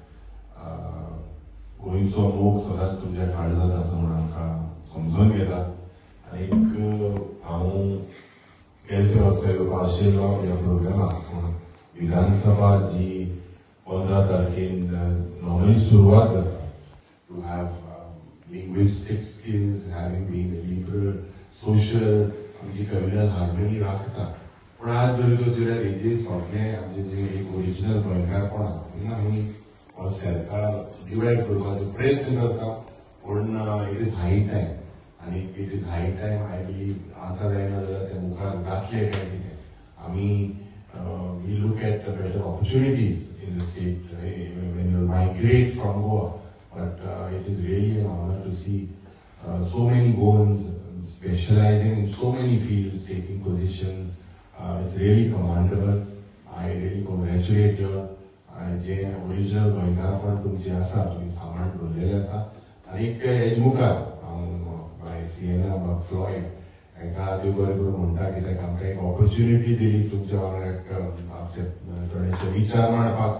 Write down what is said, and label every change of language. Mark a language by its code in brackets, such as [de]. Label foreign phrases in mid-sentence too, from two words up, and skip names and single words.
[kok] गोंयचो मोग सदांच तुमच्या काळजांत आसा म्हूण आमकां समजून घेता. आनीक हांव गेले वर्सा येवपा आशिल्लो ह्या प्रोग्रामाक, पूण विधानसभा जी 15 तारखेन नॉर्मली सुरवात जाता. [en] to have linguistic skills, having been a liberal, social, [kok] आमची [en] communal harmony [kok] राखता. पूण आज जर तुज्या हेजे सगळें आमचें जें एक ओरिजिनल गोंयकारपण आसा आमी हो सरकार डिवायड करपाचो प्रयत्न करता. पूण [en] it is high time, [kok] आनी [en] it is high time I believe [kok] आतां जायना जाल्यार तें मुखार जातलें काय कितें. [en] आमी we look at better opportunities in the state when you migrate from Goa. But it is really an honor to see so many Goans specializing in so many fields, taking positions. It's really commendable. I really congratulate you. [kok] जे ओरिजिनल गोंयकारपण तुमचे आसा तुमी सांबाळून दवरलेले आसा. आनीक हेज मुखार हांव बाय सिएना फ्लॉयड हांकां देव बरें करूं म्हणटा, कित्याक आमकां एक ऑपॉर्च्युनिटी दिली तुमच्या वांगडा आमचे थोडेशे विचार मांडपाक.